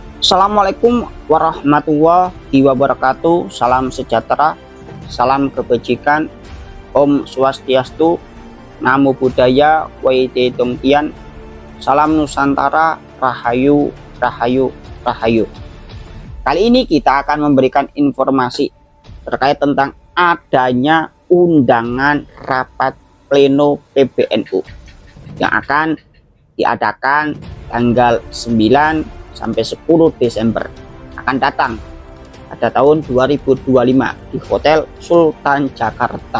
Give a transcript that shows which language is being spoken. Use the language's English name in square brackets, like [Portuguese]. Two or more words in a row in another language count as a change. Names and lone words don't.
[Arabic] السلام عليكم ورحمة الله وبركاته. [Indonesian] Salam sejahtera, salam kebajikan, [Sanskrit] Om Swastiastu, [Pali] Namo Buddhaya, [Chinese] 惟德动天, [Indonesian] salam Nusantara, Rahayu, Rahayu, Rahayu. Kali ini kita akan memberikan informasi terkait tentang adanya undangan rapat pleno PBNU yang akan diadakan tanggal 9 sampai 10 Desember akan datang pada tahun 2025 di Hotel Sultan Jakarta.